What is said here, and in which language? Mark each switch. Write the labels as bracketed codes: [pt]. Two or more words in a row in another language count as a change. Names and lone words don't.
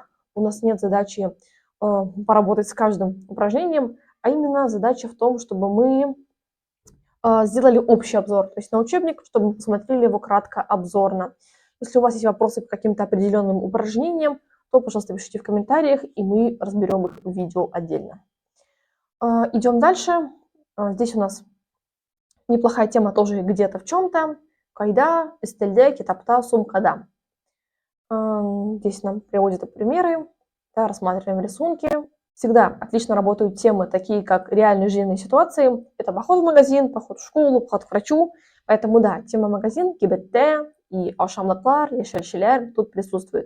[ru] У нас нет задачи поработать с каждым упражнением, а именно задача в том, чтобы мы сделали общий обзор, то есть на учебник, чтобы мы посмотрели его кратко, обзорно. Если у вас есть вопросы по каким-то определенным упражнениям, то, пожалуйста, пишите в комментариях, и мы разберем их в видео отдельно. Идем дальше. Здесь у нас неплохая тема тоже где-то в чем-то. [tt] Кайда, эстельде, китапта, сумкада. [ru] Здесь нам приводят примеры, да, рассматриваем рисунки. Всегда отлично работают темы, такие как реальные жизненные ситуации. Это поход в магазин, поход в школу, поход к врачу. Поэтому да, тема магазин, кибетте и [tt] ашамлаклар, ешельшеляр [ru] тут присутствует.